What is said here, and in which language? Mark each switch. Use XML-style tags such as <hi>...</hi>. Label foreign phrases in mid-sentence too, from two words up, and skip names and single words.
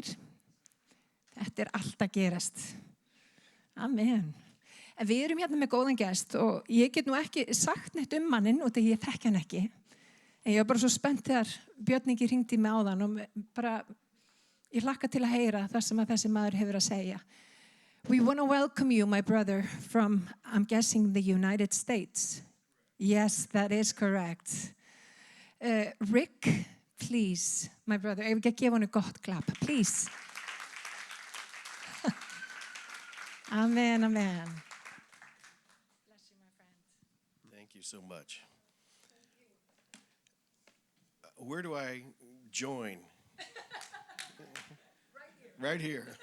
<is>Þetta er allt að gerast. Amen. En við erum hérna með góðan gest og ég get nú ekki sagt neitt um manninn og þegar ég þekki hann ekki. En ég var bara svo spennt þegar Björn Ingi hringdi í mig áðan og bara, ég hlakka til að heyra það sem að þessi maður hefur að segja.</is> <en>We want to welcome you, my brother, from, I'm guessing, the United States. Yes, that is correct. Rick, please, my brother.</en> <is>Ef ekki að gefa hann gott klapp,</is> <en>please.</en> <is>Amen, amen.</is> <en>Bless you, my friend. Thank you so much. Where do I join? Right here.</en>